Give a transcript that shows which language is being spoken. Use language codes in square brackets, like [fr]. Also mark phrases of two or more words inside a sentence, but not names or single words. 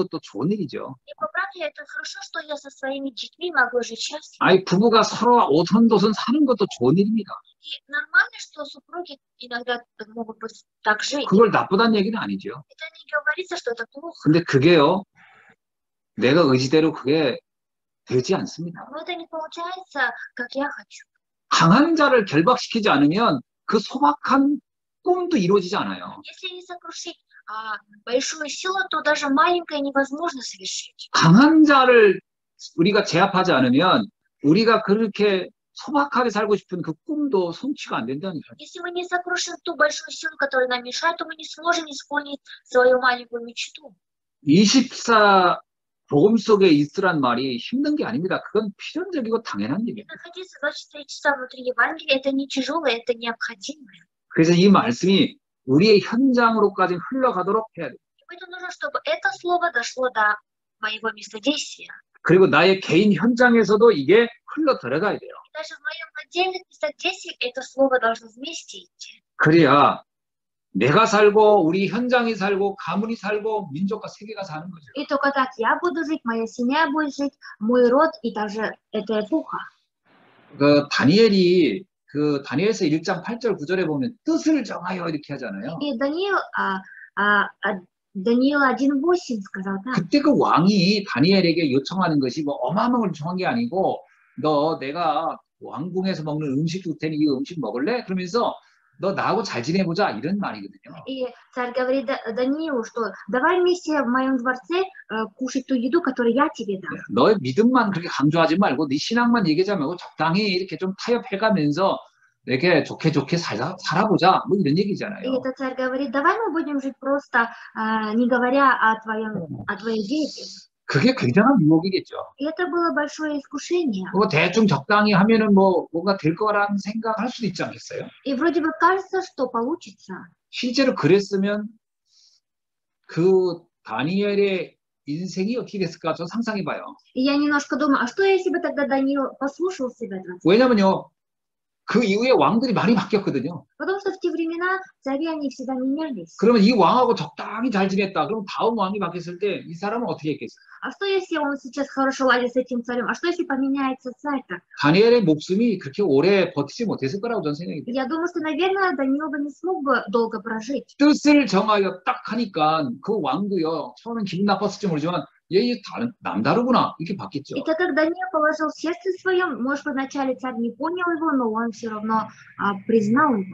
[ru] И по правде Вначале это хорошо, что я со своими детьми могу жить счастливо. [ko] 아이, 부부가 서로 오손도손 사는 것도 좋은 일입니다. [ru] И нормально, что супруги иногда могут быть так жить. [ko] 그걸 나쁘다는 얘기는 아니죠. [ru] Это не говорится, что это плохо. [ko] 근데 그게요, 내가 의지대로 그게 되지 않습니다. [ru] Но это не получается, как я хочу. [ko] 강한 자를 결박시키지 않으면 그 소박한 꿈도 이루어지지 않아요. [ru] Если не сокрушить большую силу, то даже маленькое невозможно совершить. [ko] 강한 자를 우리가 제압하지 않으면 우리가 그렇게 소박하게 살고 싶은 그 꿈도 성취가 안 된다니까요. [ru] Если мы не сокрушим ту большую силу, которая нам мешает, то мы не сможем исполнить свою маленькую мечту. [ko] 24 복음 속에 있으란 말이 힘든 게 아닙니다. 그건 필연적이고 당연한 일입니다. [ru] Находиться 24 часа внутри Евангелия, это не тяжелое, это необходимое. [ko] 그래서 이 말씀이 우리의 현장으로까지 흘러가도록 해야 돼요. [ru] Поэтому нужно, чтобы это слово дошло до моего местодействия. [ko] 그리고 나의 개인 현장에서도 이게 흘러 들어가야 돼요. [ru] Даже в моем отдельном местодействии это слово должно вместе идти. [ko] 그래야 내가 살고 우리 현장이 살고 가문이 살고 민족과 세계가 사는 거죠. [ru] И только так я буду жить, моя семья будет жить, мой род и даже эта эпоха. [ko] 그 다니엘이 그 다니엘서 1장 8절 9절에 보면 뜻을 정하여 이렇게 하잖아요. [ru] И Даниил 1:8 сказал так. [ko] 그때 그 왕이 다니엘에게 요청하는 것이 뭐 어마어마한 요청한 게 아니고 너 내가 왕궁에서 먹는 음식 줄 테니 이 음식 먹을래? 그러면서 너 나하고 잘 지내보자 이런 말이거든요. [ru] И царь говорит Даниилу, что давай вместе в моем дворце кушать ту еду, которую я тебе дам. [ko] 너의 믿음만 그렇게 강조하지 말고 네 신앙만 얘기하지 말고 적당히 이렇게 좀 타협해가면서 이렇게 좋게 살아보자 뭐 이런 얘기잖아요. [ru] И этот царь говорит, давай мы будем жить просто, не говоря о твоей деятельности. [ko] 그게 굉장한 유혹이겠죠. [ru] И это было большое искушение. [ko] 뭐 대충 적당히 하면은 뭐 뭔가 될 거라는 생각할 수도 있지 않겠어요? [ru] И вроде бы кажется, что получится. [ko] 실제로 그랬으면 그 다니엘의 인생이 어떻게 됐을까 저 상상해봐요. [ru] И я немножко думаю, а что если бы тогда Даниил послушал себя? [ko] 왜냐면요. 그 이후에 왕들이 많이 바뀌었거든요. [ru] Потому что в те времена цари, они всегда менялись. [ko] 그러면 이 왕하고 적당히 잘 지냈다. 그럼 다음 왕이 바뀌었을 때 이 사람은 어떻게 했겠어요? [ru] А что если он сейчас хорошо ладит с этим царем? А что если поменяется царь-то? [ko] 다니엘의 목숨이 그렇게 오래 버티지 못했을 거라고 저는 생각이 돼요. [ru] Я думаю, что, наверное, Даниил бы не смог бы долго прожить. [ko] 뜻을 정하여 딱 하니까 그 왕도요. 처음엔 기분 나빴을지 모르지만 얘 남다르구나 이렇게 봤겠죠. [ru] И так как Даниил положил в сердце своем, может, вначале царь не понял его, но он все равно признал его.